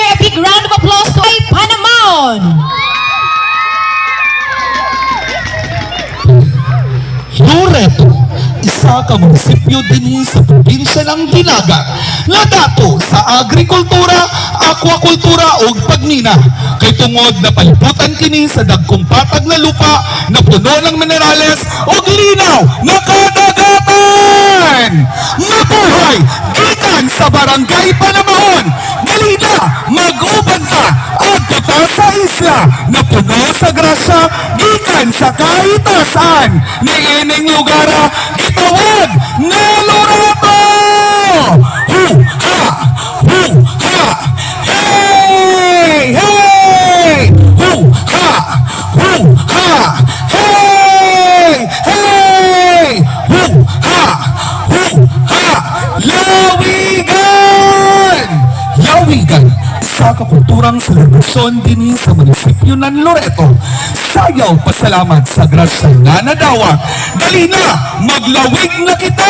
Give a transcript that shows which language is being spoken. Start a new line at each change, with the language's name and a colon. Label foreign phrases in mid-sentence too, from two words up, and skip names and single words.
English: big round of applause to Panamaon.
Cebuano: Loreto, isa ka munisipyo din sa probinsya ng Dinagat nga dato sa agrikultura, aquakultura ug pagnina. Kay tungod na palibutan kini sa dagkong patag na lupa na puno ng minerales ug linaw na kadagatan. Mabuhay gikan sa barangay Panamahon. Dali na mag-uban ka adto ta sa isla na puno sa grasya gikan sa kahitasan ni ining lugara gitawag na Loreto. Hu-ha! Hu-ha! Hey! Hey! Hu-ha! Hu-ha! Hey! Hey! Hu-ha! Hu-ha! Lawigan! Lawigan, isa ka kulturang selebrasyon din sa munisipyo ng Loreto. Sayaw pasalamat sa grasya nga nadawat. Dali na, maglawig na kita!